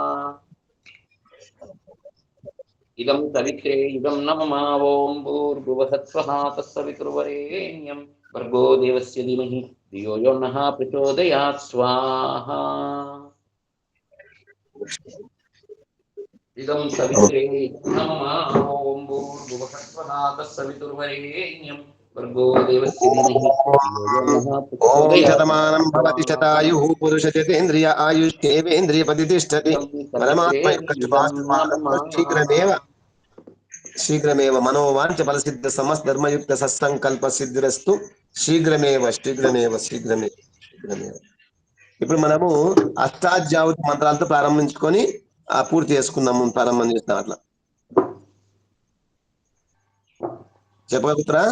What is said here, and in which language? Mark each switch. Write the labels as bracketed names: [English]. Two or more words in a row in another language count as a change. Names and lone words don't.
[Sanskrit] इदं सवित्रे इदं नमः ॐ भूर्भुवः स्वः तत्सवितुर्वरेण्यं भर्गो देवस्य धीमहि धियो यो नः प्रचोदयात् स्वाहा इदं सवित्रे नमः ॐ भूर्भुवः स्वः तत्सवितुर्वरेण्यं भर्गो देवस्य धीमहि धियो यो नः ओम प्रचोदयात् शतमानं भवति स्वाहा शतायुः पुरुषशतेन्द्रिय आयुष्येवेन्द्रिय प्रतिष्ठति इदं सवित्रे [Telugu] परमात्मा యొక్క [Sanskrit] इदं [Telugu] శుభాశుభాలతో [Sanskrit] नमः శీఘ్రమేవ మనోవాంఛ ఫలసిద్ధ సమస్త ధర్మయుక్త సత్సంకల్ప సిద్ధిరస్తు శీఘ్రమేవ శీఘ్రమేవ శీఘ్రమేవ శీఘ్రమేవ. [Telugu] ఇప్పుడు మనము అష్టాధ్యాయుత మంత్రాలతో ప్రారంభించుకొని పూర్తి చేసుకుందాము. ప్రారంభం చేస్తాం అట్లా. చెప్పగలుగుతారా?